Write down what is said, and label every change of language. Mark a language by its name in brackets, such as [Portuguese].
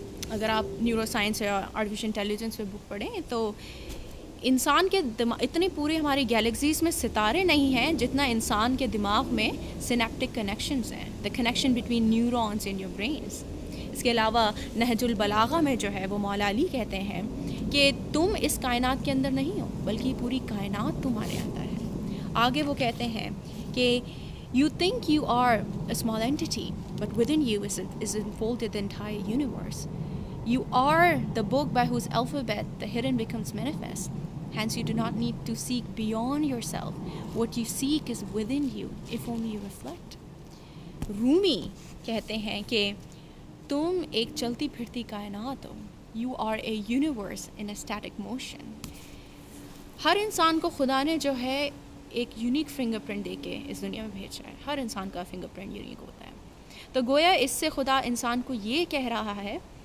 [Urdu] اگر آپ neuro science یا آرٹیفیشل انٹیلیجنس پہ بک پڑھیں تو انسان کے اتنی پوری ہماری گیلیکسیز میں ستارے نہیں ہیں جتنا انسان کے دماغ میں سینیپٹک کنیکشنز ہیں، [English] The connection between neurons in your brains. [Urdu] اس کے علاوہ نہج البلاغہ میں جو ہے وہ مولا علی کہتے ہیں کہ تم اس کائنات کے اندر نہیں ہو بلکہ پوری کائنات تمہارے اندر ہے۔ آگے وہ کہتے ہیں کہ [English] you think you are a small entity but within you is enfolded the entire universe. You are the book by whose alphabet the hidden becomes manifest. Hence you do not need to seek beyond yourself. What you seek is within you if only you reflect. [Urdu] رومی کہتے ہیں کہ تم ایک چلتی پھرتی کائنات ہو، [English] You are a universe in a static motion. [Urdu] ہر انسان کو خدا نے جو ہے ایک یونیک فنگر پرنٹ دے کے اس دنیا میں بھیجا ہے، ہر انسان کا فنگر پرنٹ یونیک ہوتا ہے۔ تو گویا اس سے خدا انسان کو یہ کہہ رہا ہے